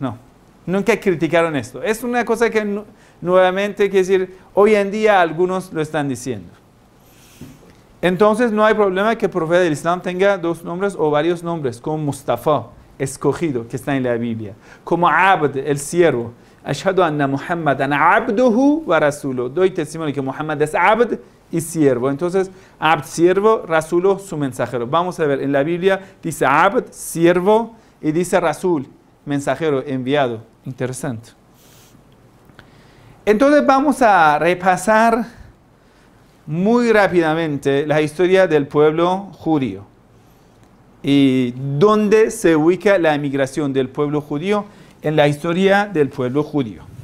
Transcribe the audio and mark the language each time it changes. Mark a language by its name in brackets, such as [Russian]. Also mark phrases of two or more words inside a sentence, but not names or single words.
[Spanish] No, nunca criticaron esto. Es una cosa que nuevamente, quiere decir, hoy en día algunos lo están diciendo. Entonces no hay problema que el profeta del Islam tenga dos nombres o varios nombres, como Mustafa, escogido, que está en la Biblia. Como Abd, el siervo. [Arabic] أشهد أن محمدا عبده ورسوله. [Spanish] Doy testimonio que Muhammad es Abd y siervo. Entonces, Abd, siervo, Rasulo, su mensajero. Vamos a ver, en la Biblia dice Abd, siervo, y dice Rasul, mensajero, enviado. Interesante. Entonces vamos a repasar muy rápidamente la historia del pueblo judío y dónde se ubica la emigración del pueblo judío en la historia del pueblo judío.